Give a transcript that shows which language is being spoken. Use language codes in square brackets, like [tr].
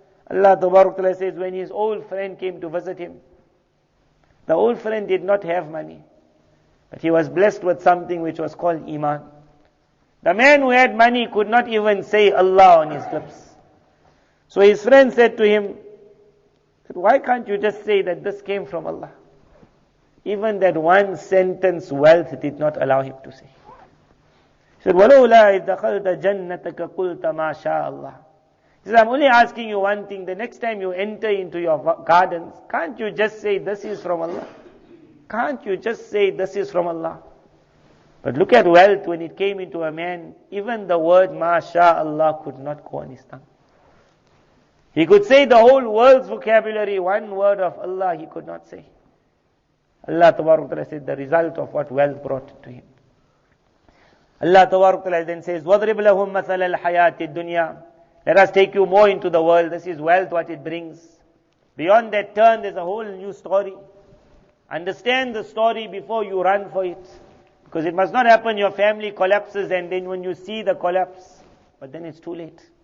[en] Allah Ta'ala says, when his old friend came to visit him, the old friend did not have money, but he was blessed with something which was called Iman. The man who had money could not even say Allah on his lips. So his friend said to him, why can't you just say that this came from Allah? Even that one sentence wealth did not allow him to say. He said, [ar] وَلَوْلَا إِذْ دَخَلْتَ جَنَّتَكَ قُلْتَ مَا شَاءَ اللَّهِ. [en] He said, I'm only asking you one thing. The next time you enter into your gardens, can't you just say this is from Allah? Can't you just say this is from Allah? But look at wealth when it came into a man. Even the word MashaAllah could not go on his tongue. He could say the whole world's vocabulary, one word of Allah he could not say. Allah Ta'ala said the result of what wealth brought to him. Allah Ta'ala then says, [ar] وَضْرِبْ لَهُمْ مَثَلَ الْحَيَاةِ الدُّنْيَا. [en] Let us take you more into the world. This is wealth, what it brings. Beyond that turn, there's a whole new story. Understand the story before you run for it. Because it must not happen, your family collapses and then when you see the collapse, but then it's too late.